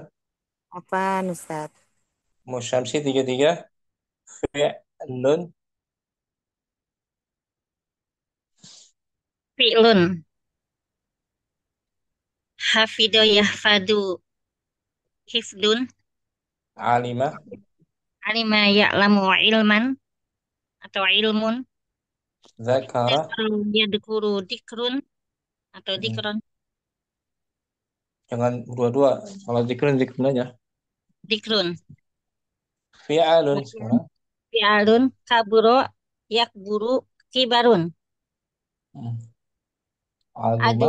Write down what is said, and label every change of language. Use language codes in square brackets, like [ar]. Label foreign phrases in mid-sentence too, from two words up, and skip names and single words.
[id] Apa, Ustaz? Musyamsi tiga-tiga. Fi'lun. [ar] Fi'lun. حفظ يحفظ. Hifdun. Alima. علم يعلم علما. Atau ilmun. Zakara. يذكر ذكر. Atau dikron. [id] Jangan dua-dua. Kalau zikrun aja. [ar] Dikrun. [id] Fi'alun sekarang. [ar] Fi'alun كبر يكبر كبار. Azuma.